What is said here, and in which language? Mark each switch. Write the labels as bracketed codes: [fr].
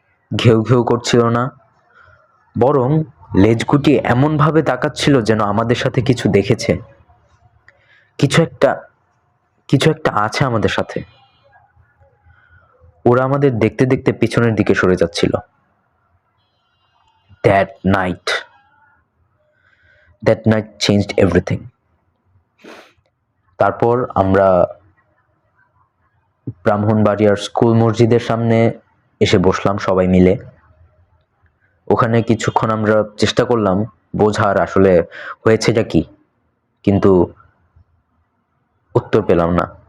[bn] ঘেউ ঘেউ করছিল না, বরং লেজ গুটিয়ে এমনভাবে তাকাচ্ছিল যেন আমাদের সাথে কিছু দেখেছে, কিছু একটা আছে আমাদের সাথে। ওরা আমাদের দেখতে দেখতে পিছনের দিকে সরে যাচ্ছিল। [en] That night changed everything. [bn] তারপর আমরা ব্রাহ্মণবাড়িয়ার স্কুল মসজিদের সামনে এসে বসলাম সবাই মিলে। ওখানে কিছুক্ষণ আমরা চেষ্টা করলাম বোঝার আসলে হয়েছেটা কি, কিন্তু উত্তর পেলাম না।